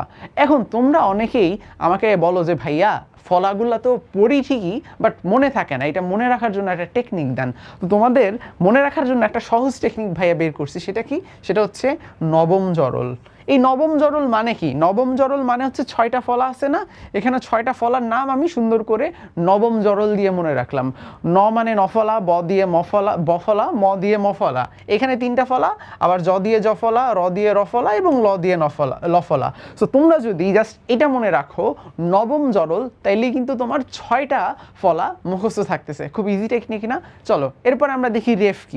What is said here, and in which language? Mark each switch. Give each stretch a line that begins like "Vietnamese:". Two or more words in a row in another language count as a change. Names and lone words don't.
Bangla: এখন তোমরা অনেকেই আমাকে বলো যে ভাইয়া ফলাগুলো তো পড়ি ঠিকই, বাট মনে থাকে না। এটা মনে রাখার জন্য একটা টেকনিক দেন। তো তোমাদের মনে রাখার জন্য একটা সহজ টেকনিক ভাইয়া বের করছি। সেটা কি? সেটা হচ্ছে নবম জরল। এই নবম জরল মানে কি? নবম জরল মানে হচ্ছে 6টা ফলা আছে না, এখানে 6টা ফলার নাম আমি সুন্দর করে নবম জরল দিয়ে মনে রাখলাম। ন মানে নফলা, ব দিয়ে মফলা বফলা, ম দিয়ে মফলা, এখানে 3টা ফলা, আবার জ দিয়ে জফলা, র দিয়ে রফলা এবং ল দিয়ে লফলা। সো তোমরা যদি জাস্ট এটা মনে রাখো নবম জরল, তাইলেই কিন্তু তোমার 6টা ফলা মুখস্থ থাকতেছে। খুব
English: easy technique
Bangla: না? চলো এরপর আমরা দেখি রেফ কি।